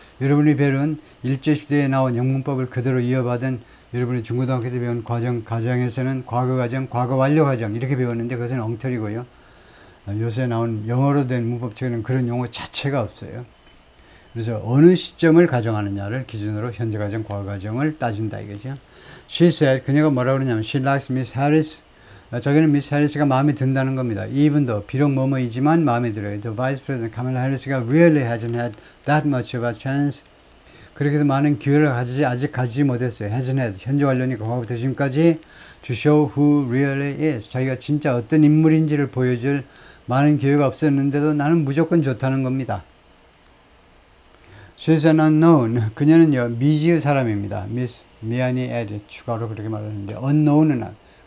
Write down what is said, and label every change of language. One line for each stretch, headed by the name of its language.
Korean: 여러분이 배운 일제시대에 나온 영문법을 그대로 이어받은 여러분이 중고등학교 때 배운 가정에서는 과거 가정, 과거 완료 가정 이렇게 배웠는데 그것은 엉터리고요. 요새 나온 영어로 된 문법 체계는 그런 용어 자체가 없어요. 그래서 어느 시점을 가정하느냐를 기준으로 현재 가정, 과거 가정을 따진다 이거죠.
English: She said,
Korean: 그녀가 뭐라고 그러냐면
English: she likes Miss Harris.
Korean: 자기는 미스 해리스가 마음에 든다는 겁니다.
English: even though
Korean: 비록 뭐뭐이지만 마음에 들어요.
English: The Vice President
Korean: 카멜라 해리스가
English: really hasn't had that much of a chance.
Korean: 그렇게도 많은 기회를 아직 가지지 못했어요.
English: hasn't had
Korean: 현재 완료니까 과거부터 지금까지
English: to show who really is.
Korean: 자기가 진짜 어떤 인물인지를 보여줄 많은 기회가 없었는데도 나는 무조건 좋다는 겁니다.
English: She's an unknown.
Korean: 그녀는요 미지의 사람입니다. 미스 미아니 에리 추가로 그렇게 말하는데 unknown은